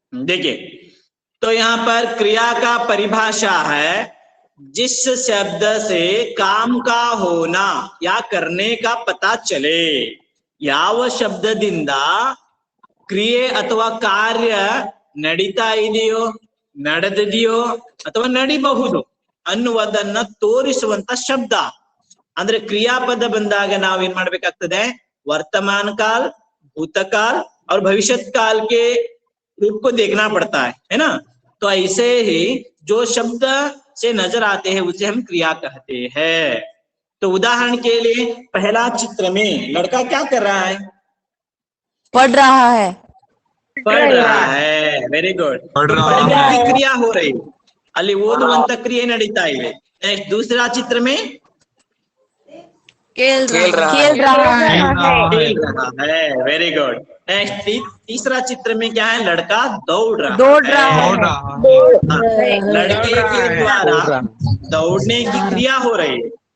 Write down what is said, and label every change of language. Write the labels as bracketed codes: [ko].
[hi] देखिए तो यहाँ पर क्रिया का परिभाषा है जिस शब्द से काम का होना या करने का पता चले. [kn] ಯಾವ ಶಬ್ದದಿಂದ ಕ್ರಿಯೆ ಅಥವಾ ಕಾರ್ಯ ನಡೀತಾ ಇದೆಯೋ, ನಡೆದಿದೆಯೋ ಅಥವಾ ನಡಿಬಹುದು ಅನ್ನುವುದನ್ನ ತೋರಿಸುವಂತ ಶಬ್ದ. ಅಂದ್ರೆ ಕ್ರಿಯಾಪದ ಬಂದಾಗ ನಾವೇನ್ ಮಾಡ್ಬೇಕಾಗ್ತದೆ? [hi] वर्तमान काल, भूतकाल और भविष्यत काल के रूप को देखना पड़ता है ना. तो ऐसे ही जो शब्द से नजर आते हैं उसे हम क्रिया कहते हैं. तो उदाहरण के लिए पहला चित्र में लड़का क्या कर रहा है? पढ़ रहा है पढ़ रहा है. Very good. पढ़ रहा पढ़ने की है. क्रिया हो रही, [kn] ಅಲ್ಲಿ ಓದುವಂತ ಕ್ರಿಯೆ ನಡೀತಾ ಇದೆ. [hi] नेक्स्ट दूसरा चित्र में खेल रहा खेल रहा है. खेल रहा है. Very good. नेक्स्ट तीसरा चित्र में क्या है? लड़का दौड़ रहा दौड़ रहा है. दौड़ रहा है. हाँ, लड़के के द्वारा दौड़ने की क्रिया हो रही है.